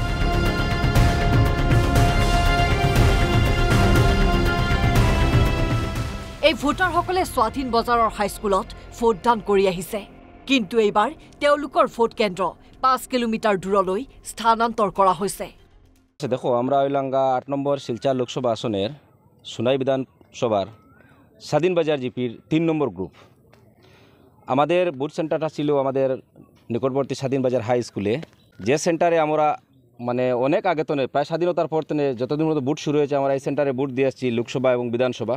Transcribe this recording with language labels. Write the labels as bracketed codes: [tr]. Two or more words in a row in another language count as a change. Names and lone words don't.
[as] এই ভোটাৰসকলে স্বাধীন বজাৰৰ হাইস্কুলত ভোটদান কৰি আহিছে। কিন্তু এইবাৰ তেওঁলোকৰ ভোট কেন্দ্ৰ ৫ কিলোমিটাৰ দূৰলৈ স্থানান্তৰ কৰা হৈছে। [bn] দেখো আমরা ওইলাঙ্গা ৮ নম্বর শিলচর লোকসভা আসনের সুনাই বিধানসভার স্বাধীন বাজার জিপির ৩ নম্বর গ্রুপ। আমাদের বুথ সেন্টারটা ছিল আমাদের নিকটবর্তী স্বাধীন বাজার হাই স্কুলে, যে সেন্টারে আমরা মানে অনেক আগে তো প্রায় স্বাধীনতার পর থেকে যতদিন মতো বুথ শুরু হয়েছে আমরা এই সেন্টারে বুথ দিয়ে আসছি লোকসভা এবং বিধানসভা।